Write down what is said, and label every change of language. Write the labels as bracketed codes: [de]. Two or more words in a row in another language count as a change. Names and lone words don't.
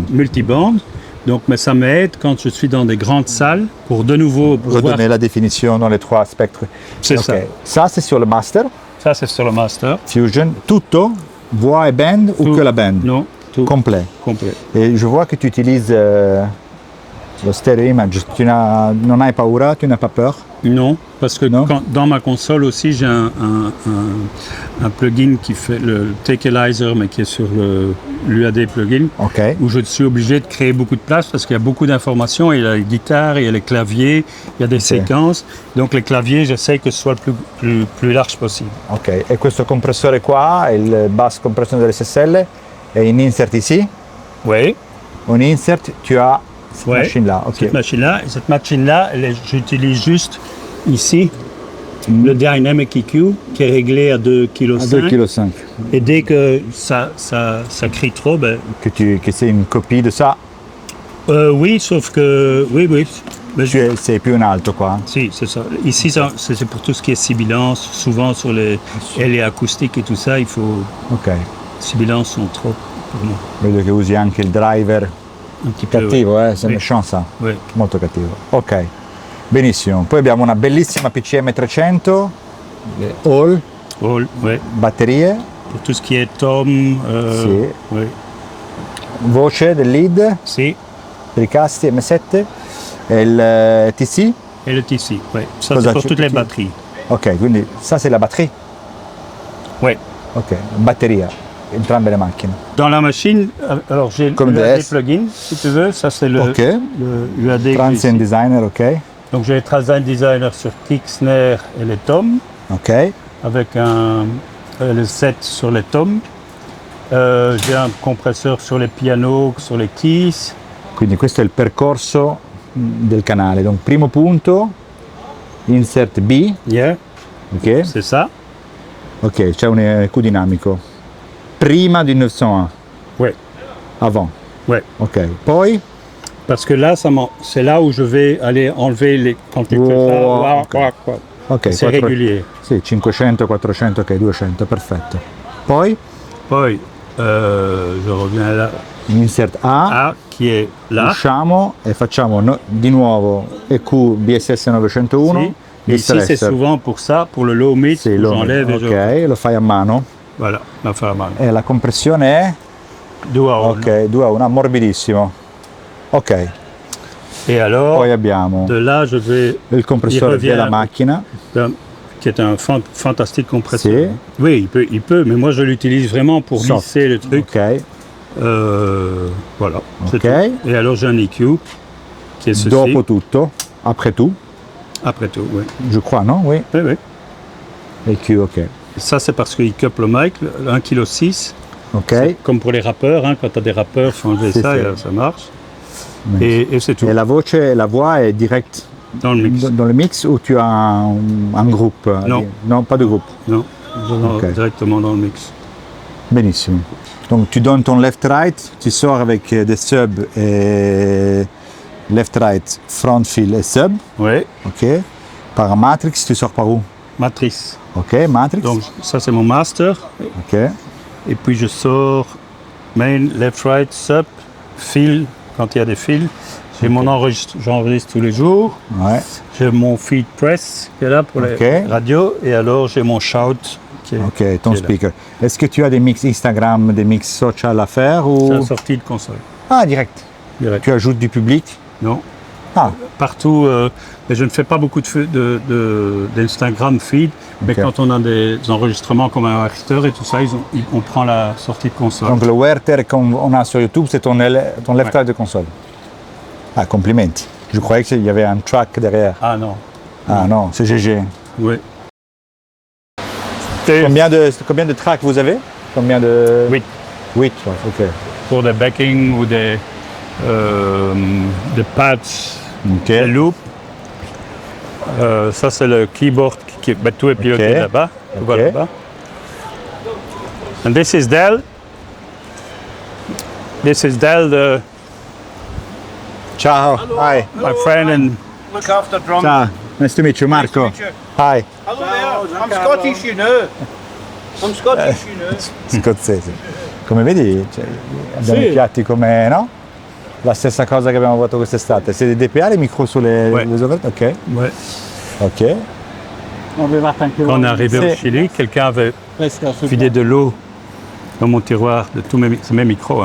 [fr] multiband, donc mais ça m'aide quand je suis dans des grandes salles pour de nouveau pouvoir. Redonner la définition dans les 3 spectres. C'est Ok. ça. Ça, c'est sur le master, Ça c'est sur le master. Fusion, tutto, voix et band ou Tout. que la band? Non, tout Complet. complet. Et je vois que tu utilises lo stereo image. [it] Non hai paura, [fr] tu n'as pas peur? Non, parce que Non. dans ma console aussi, j'ai un plugin qui fait le Takelizer, mais qui est sur l'UAD plugin, Ok. où je suis obligé de créer beaucoup de place parce qu'il y a beaucoup d'informations. Il y a les guitares, il y a les claviers, il y a des séquences. Donc les claviers, j'essaie que ce soit le plus large possible. [it] Ok, e questo compressore qua, il bus compression dell'SSL, è in [fr] insert ici. Oui. En insert, tu as cette Ouais. machine-là. Ok. Cette machine-là, et cette machine-là, j'utilise juste ici le Dynamic EQ qui est réglé à 2,5 kg. 2,5 kg. Et dès que ça crie trop, ben, Que c'est une copie de ça. oui, sauf que oui. Ben, C'est plus [it] in alto qua. [fr] si, c'est ça. Ici, c'est pour tout ce qui est sibilance. Souvent sur les acoustiques et tout ça, il faut Ok. sibilances sont trop pour moi. [it] Vedo che usi anche il driver. [fr] Un petit peu. Cattivo, c'est [it] Sì. [fr] méchant ça. Oui. [it] Molto cattivo. Ok. Benissimo. Poi abbiamo una bellissima PCM 300, all, [fr] Oui. Oui. [it] batterie, [fr] Pour tout ce qui est tom. [it] Sì. [fr] Oui. [it] voce del lead, Si. per i casti M7 e il TC. [fr] Et le TC. Oui. Ça, [it] Cosa [fr] c'est pour [it] c'è- [fr] toutes les [it] chi- [fr] batteries. Ok, quindi ça c'est la batterie. Oui. [it] Ok, batteria, entrambe le macchine. [fr] Dans la machine, alors j'ai Comme l'UAD DS. plugin, si tu veux. Ça, c'est le Ok. UAD. Transient ici. designer, ok. Donc j'ai Transient Designer sur kick, snare et les toms, Ok. avec le set sur les toms. J'ai un compresseur sur les pianos, sur les keys. [it] Quindi questo è il percorso del canale. Donc primo punto, insert B, Yeah, ok. [fr] c'est ça. [it] Ok, c'è un EQ dinamico. Prima di 901, [fr] Ouais, avant. ouais. Ok, poi Parce que là, c'est là où je vais aller enlever les. Quand tu fais ça, Wow, ouah, ok. ouah, ouah. ok, C'est régulier. [it] Sì, 500, 400, ok, 200, perfetto. [fr] Poi Poi je reviens là. Insert A, A qui est là. [it] usciamo e facciamo di nuovo EQ BSS 901. Si. [fr] Et ici, c'est souvent pour ça, pour le low mid, [it] Sì, [fr] j'enlève et je... [it] ok, lo fai a mano. Voilà, la fare a mano. E la compressione è? 2 a 1. Ok, 2 a 1, morbidissimo. Ok, [fr] Et alors, [it] poi abbiamo [fr] de là, je vais... [it] il compressore [fr] revient [it] della macchina. [fr] Qui est un fantastique compresseur. [it] Si. [fr] Oui, il peut, mais moi je l'utilise vraiment pour Soft. lisser le truc. Ok, Voilà. c'est Ok. tout. Et alors j'ai un EQ qui est ceci. [it] dopo tutto, [fr] après tout, Après tout, oui. je crois, non? Oui, Oui, oui. EQ, ok. Ça c'est parce qu'il couple le mic, le 1,6 kg. Ok, Comme pour les rappeurs, hein, quand tu as des rappeurs, il faut enlever C'est ça ça. et ça marche. Oui. Et c'est tout. Et la voce, la voix est directe Dans le mix. dans le mix ou tu as un groupe? Non. Non, pas de groupe. Non, Ok. directement dans le mix. Benissimo. Donc tu donnes ton left-right, tu sors avec des subs et left-right, front fill et sub, Oui, ok. Par matrix, tu sors par où? matrice. Ok, matrix, Donc ça c'est mon master. ok. Et puis je sors main, left, right, sub, fil, quand il y a des fils. J'ai mon j'enregistre tous les jours. Ouais. J'ai mon feed press qui est là pour les Ok. radios. Et alors j'ai mon shout qui est, Ok, ton qui est là. speaker. Est-ce que tu as des mix Instagram, des mix social à faire C'est ou... la sortie de console. Ah, direct. Direct. Tu ajoutes du public? Non. Ah, Partout, mais je ne fais pas beaucoup d'Instagram feed, mais Ok. quand on a des enregistrements comme un Werther et tout ça, on prend la sortie de console. donc le Werther qu'on a sur YouTube, c'est ton left-right de console. [it] Ah, complimenti. [fr] Je croyais qu'il y avait un track derrière. Ah non, Ah non, c'est GG. oui. Combien de tracks vous avez? Combien de... 8 8, ok. pour des backing ou des pads, des Ok. loops. Ça c'est le keyboard ben, tout est piloté Ok. là-bas. Tout va Ok. là-bas. [en] And this is Dell. This is Dell, Ciao. Hi. my friend, and Look after drums. Ciao. Nice to meet you, Marco. Nice to meet you. Hi. Hello there. I'm Scottish, you know. I'm Scottish, you know. [it] Scozzese. Come vedi, cioè, abbiamo Sì. i piatti come, no? La stessa cosa che abbiamo fatto quest'estate. [fr] Siete DPA, les micros sur les Ouais. ouvertes? Ok. ouais. Ok. Quand on est arrivé au C'est- Chili, quelqu'un avait vidé de l'eau dans mon tiroir de tous mes micros.